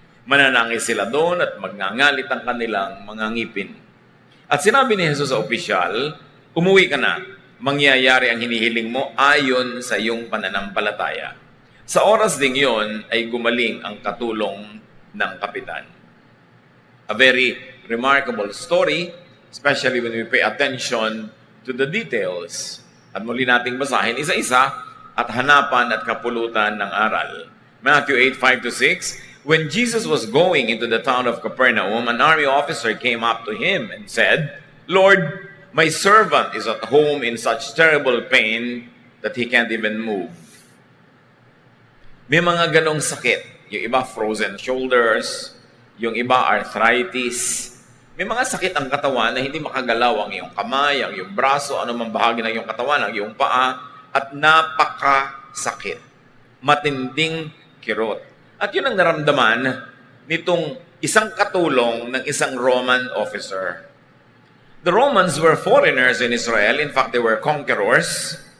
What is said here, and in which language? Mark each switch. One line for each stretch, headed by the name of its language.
Filipino: Mananangis sila doon at magngangalit ang kanilang mga ngipin." At sinabi ni Jesus sa opisyal, "Umuwi ka na. Mangyayari ang hinihiling mo ayon sa iyong pananampalataya." Sa oras ding yon ay gumaling ang katulong ng kapitan.
English: A very remarkable story, especially when we pay attention to the details.
Filipino: At muli nating basahin isa-isa at hanapan at kapulutan ng aral.
English: Matthew 8:5-6, when Jesus was going into the town of Capernaum, an army officer came up to him and said, "Lord, my servant is at home in such terrible pain that he can't even move."
Filipino: May mga ganong sakit. Yung iba frozen shoulders, yung iba arthritis. May mga sakit ang katawan na hindi makagalaw ang iyong kamay, ang iyong braso, anumang bahagi ng iyong katawan, ang iyong paa, at napakasakit. Matinding kirot. At yun ang naramdaman nitong isang katulong ng isang Roman officer.
English: The Romans were foreigners in Israel. In fact, they were conquerors.